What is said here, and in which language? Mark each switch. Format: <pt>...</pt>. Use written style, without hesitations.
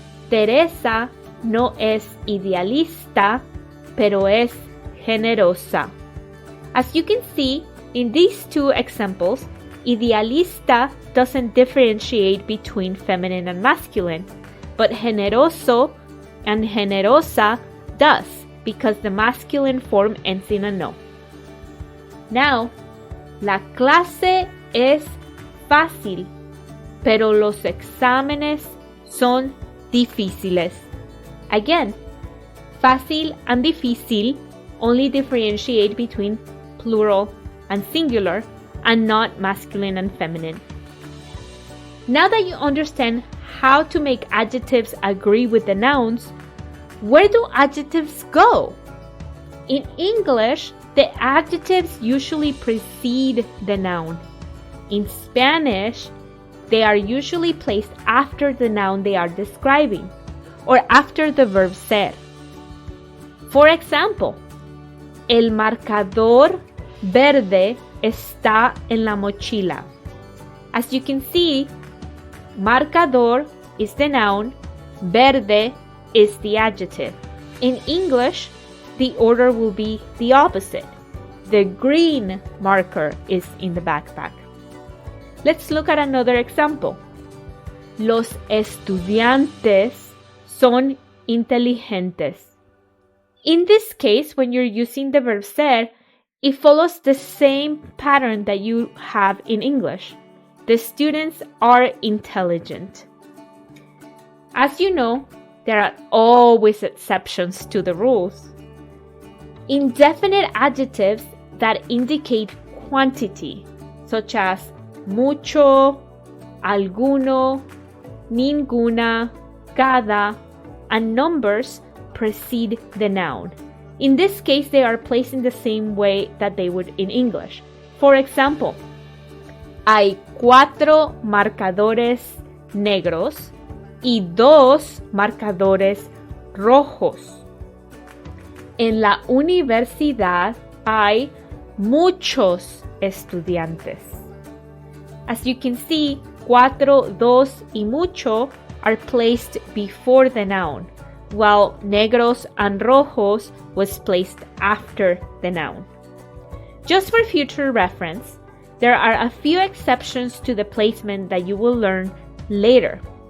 <es>Teresa no es idealista, pero es generosa.</es> <en>As you can see, in these 2 examples, idealista doesn't differentiate between feminine and masculine, but generoso and generosa does, because the masculine form ends in a no. Now,</en> <es>la clase es fácil. pero los exámenes son difíciles.</es> <en>Again, fácil and difícil only differentiate between plural and singular and not masculine and feminine. Now that you understand how to make adjectives agree with the nouns, where do adjectives go? In English, the adjectives usually precede the noun. In Spanish, they are usually placed after the noun they are describing or after the verb ser. For example,</en> <es>el marcador verde está en la mochila.</es> <en>As you can see, marcador is the noun, verde is the adjective. In English, the order will be the opposite. The green marker is in the backpack. Let's look at another example.</en> <es>Los estudiantes son inteligentes.</es> <en>In this case, when you're using the verb ser, it follows the same pattern that you have in English. The students are intelligent. As you know, there are always exceptions to the rules. Indefinite adjectives that indicate quantity, such as mucho, alguno, ninguna, cada, and numbers precede the noun. In this case, they are placed in the same way that they would in English. For example,</en> <es>hay 4 marcadores negros y 2 marcadores rojos. En la universidad hay muchos estudiantes.</es> <en>As you can see, 4, 2 y mucho are placed before the noun, while negros and rojos was placed after the noun. Just for future reference, there are a few exceptions to the placement that you will learn later.</en>